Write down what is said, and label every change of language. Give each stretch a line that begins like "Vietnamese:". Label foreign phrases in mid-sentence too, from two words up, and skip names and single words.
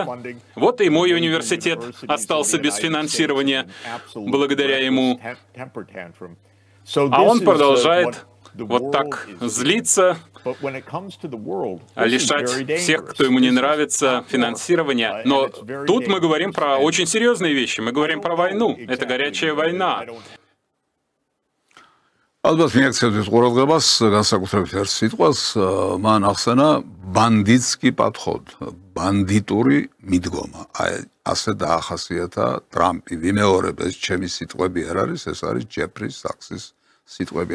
Russian: Вот и мой университет остался без финансирования благодаря ему. А он продолжает вот так злиться, лишать всех, кто ему не нравится, финансирования. Но тут мы говорим про очень серьезные вещи. Мы говорим про войну. Это горячая война.
Georgian: ალბათ მიაქცევთ ყურადღებას განსაკუთრებით ერთ სიტყვას, მან ახსენა
Russian: бандитский подход,
Georgian: ბანდიტური მიდგომა. აი ასე დაახასიათა ტრამპი. ვიმეორებ, ეს ჩემი სიტყვები არ არის, ეს არის ჯეფრი საქსის სიტყვები.